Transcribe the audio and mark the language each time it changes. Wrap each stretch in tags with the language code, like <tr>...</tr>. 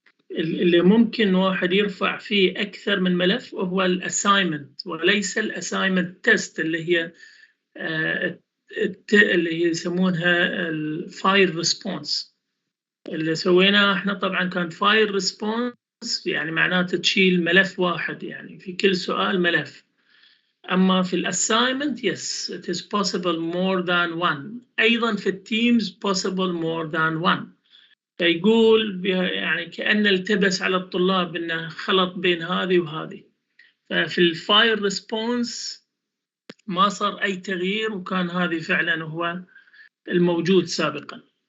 <ar>اللي ممكن واحد يرفع فيه أكثر من ملف وهو الأسايمنت وليس الأسايمنت تيست اللي هي يسمونها الفاير ريسبونس. اللي سويناه احنا طبعا كان فاير ريسبونس يعني معناته تشيل ملف واحد يعني في كل سؤال ملف. أما في الأسايمنت</ar> <en>yes it is possible more than one.</en> <ar>أيضا في التيمز</ar> <en>possible more than one.</en> <ar>فيقول يعني كأنه التبس على الطلاب إنه خلط بين هذه وهذه. ففي الفاير ريسبونس ما صار أي تغيير وكان هذه فعلا هو الموجود سابقا.</ar>